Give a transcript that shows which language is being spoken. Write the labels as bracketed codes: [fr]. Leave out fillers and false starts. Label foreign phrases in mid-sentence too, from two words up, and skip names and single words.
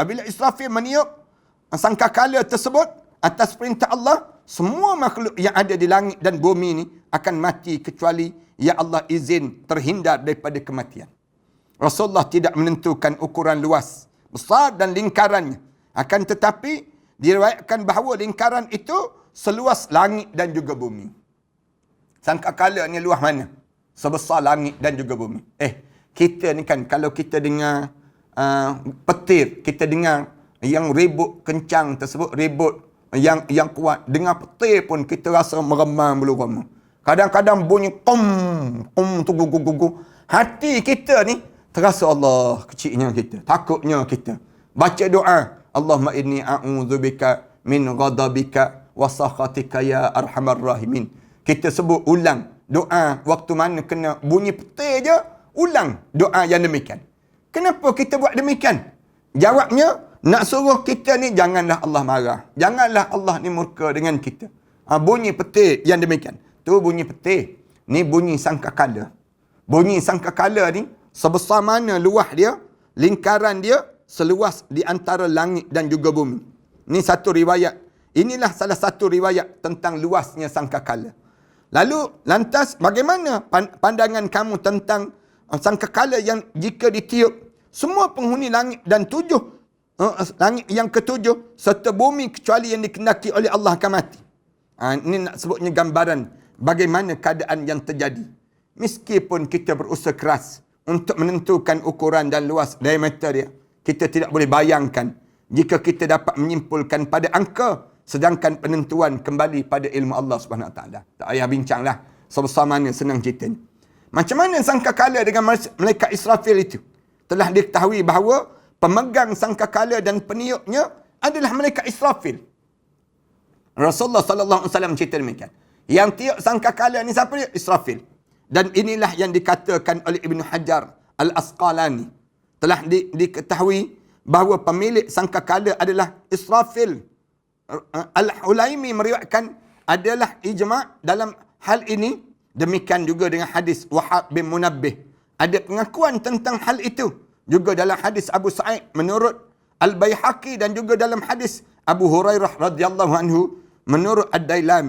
[ms] Apabila Israfil meniup sangkakala tersebut atas perintah Allah, semua makhluk yang ada di langit dan bumi ni akan mati kecuali ya Allah izin terhindar daripada kematian. Rasulullah tidak menentukan ukuran luas, besar dan lingkarannya. Akan tetapi diriwayatkan bahawa lingkaran itu seluas langit dan juga bumi. Sangkakala ni luas mana? Sebesar langit dan juga bumi. Kita ni kan, kalau kita dengar petir, kita dengar yang ribut kencang tersebut, ribut yang kuat, dengar petir pun kita rasa meremang bulu roma. Kadang-kadang bunyi kum tu gugu. Hati kita ni terasa Allah kecilnya kita, takutnya kita. Baca doa, [ar] اللهم إني أعوذ بك من غضبك وسخطك يا أرحم الراحمين. [ms] Kita sebut ulang doa waktu mana kena bunyi petir je, ulang doa yang demikian. Kenapa kita buat demikian? Jawabnya, Nak suruh kita ni janganlah Allah marah. Janganlah Allah ni murka dengan kita. Bunyi petir yang demikian. Tu bunyi petir. Ni bunyi sangkakala. Bunyi sangkakala ni sebesar mana luas dia, lingkaran dia seluas di antara langit dan juga bumi. Ni satu riwayat. Inilah salah satu riwayat tentang luasnya sangkakala. Lalu lantas bagaimana pandangan kamu tentang sangkakala yang jika ditiup semua penghuni langit dan langit yang ketujuh serta bumi kecuali yang dikehendaki oleh Allah akan mati. Ini nak sebutnya gambaran bagaimana keadaan yang terjadi. Meskipun kita berusaha keras untuk menentukan ukuran dan luas diameter dia, kita tidak boleh bayangkan jika kita dapat menyimpulkan pada angka, sedangkan penentuan kembali pada ilmu Allah [ar] سبحانه وتعالى. [ms] Tak payah bincanglah sebesar mana, senang cerita ni. Macam mana sangkakala dengan malaikat Israfil itu? Telah diketahui bahawa pemegang sangkakala dan peniupnya adalah malaikat Israfil. Rasulullah [ar] صلى الله عليه وسلم [ms] cerita demikian. Yang tiup sangkakala ni siapa dia? Israfil. Dan inilah yang dikatakan oleh Ibn Hajar Al-Asqalani. Telah diketahui bahawa pemilik sangkakala adalah Israfil. Al-Hulaimi meriwayatkan adalah ijma' dalam hal ini. Demikian juga dengan hadis Wahab bin Munabbih. Ada pengakuan tentang hal itu. Juga dalam hadis Abu Sa'id menurut Al-Baihaqi dan juga dalam hadis Abu Hurairah [ar] رضي الله عنه [ms] menurut Ad-Dailami.